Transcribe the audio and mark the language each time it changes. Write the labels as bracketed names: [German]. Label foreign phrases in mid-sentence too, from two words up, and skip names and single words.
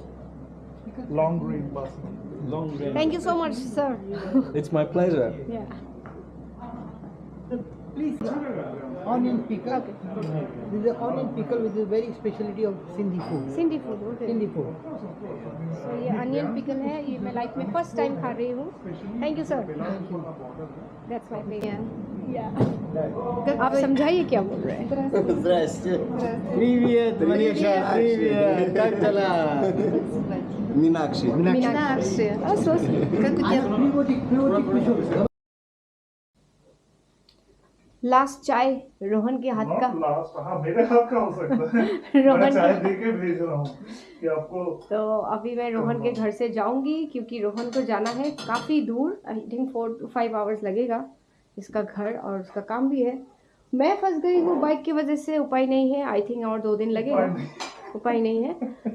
[English] Long grain basmati. Long grain. Thank you so much, sir. It's my pleasure. Yeah. Please, onion pickle. This is an onion pickle, which is a very specialty of Sindhi food. Sindhi food. Okay. Sindhi food. [Hindi] So ये [English] onion pickle [Hindi] है, ये मैं लाइफ में [English] first time [Hindi] खा रही हूँ. [English] Thank you sir. That's my favorite. [Hindi] आप समझाइए क्या बोल रहे हैं. [Russian] Здрасте. Привет, Manisha. Привет. Как дела? Минакши. मीनाक्षी. Как у тебя? [Hindi] लास्ट चाय रोहन के हाथ का. [English] Not last. [Hindi] हाँ, मेरे हाथ का हो सकता है. मैं रोहन चाय का. दे के भेज रहा हूँ कि आपको. तो अभी मैं रोहन के घर से जाऊंगी क्योंकि रोहन को जाना है काफ़ी दूर. [English] I think 4 to 5 hours [Hindi] लगेगा. इसका घर और उसका काम भी है. मैं फंस गई हूँ बाइक की वजह से, उपाय नहीं है। [English] I think [Hindi] और 2 दिन लगेगा, उपाय नहीं है।